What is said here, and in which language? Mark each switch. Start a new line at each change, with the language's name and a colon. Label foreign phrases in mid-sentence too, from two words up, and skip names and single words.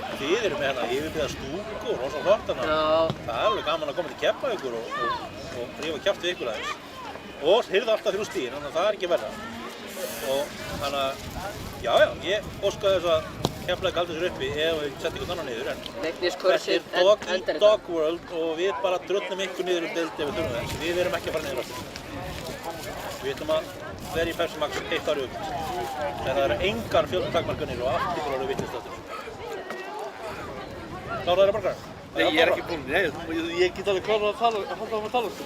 Icelandic: Þið eru með hérna yfirbyggða stúku og rosa flott hérna. Já. Það er alveg gaman að koma til Keflavíkur og rífa kjaft við ykkur aðeins. Og hirða alltaf 3 stigin, þannig að það er ekki verra. Og þannig að, já, ég óska þess að Keflavík haldi sér uppi ef við setjum ykkur annan niður, en þetta er
English: dog eat dog world
Icelandic: og við bara drullum ykkur niður deild ef við þurfum þess. Við erum ekki að fara niður aftur. Við ætlum að vera í Pepsi Max 1 ári upp. En það eru engar fjöldatakmarkanir og allt ykkur alveg vitlaust aftur. Kláraðu þeirra borgarar? Nei, ég er ekki búinn, nei, ég get alveg klárað að halda áfram að tala.